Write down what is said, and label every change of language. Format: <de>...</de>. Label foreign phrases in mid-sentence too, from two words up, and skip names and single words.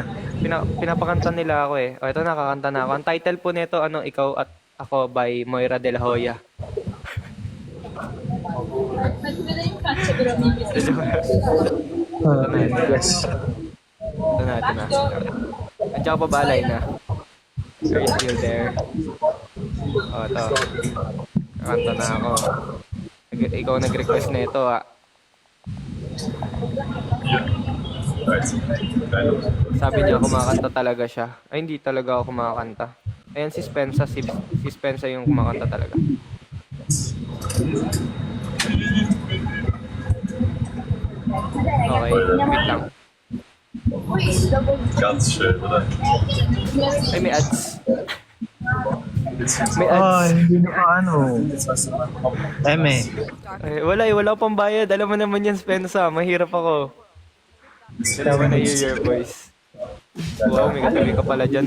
<tl>Pinapakanta nila ako eh. O, ito nakakanta na ako. Ang title po nito, Ikaw at Ako by Moira De La Hoya.</tl> <en>Yes.</en> <tl>Ito na. Andiyan ka pa ba, Alina?</tl> <en>Are you still there?</en> <tl>O, ito. Kakanta na ako. Ikaw nag-request na ito ah. Sabi niya kumakanta talaga siya. Ay, hindi talaga ako kumakanta. Ayan si Spensa. Si Spensa yung kumakanta talaga. Okay, wait lang.</tl> <de>Ganz schön, oder?</de> <tl>Ay, may ads. May Ah, ads. hindi na ka ano. Eme. Wala pang bayad. Alam mo naman yan, Spensa. Mahirap ako. Dalawa na</tl> <en>your voice.</en> <tl>Wow, may katabi ka pala dyan.</tl>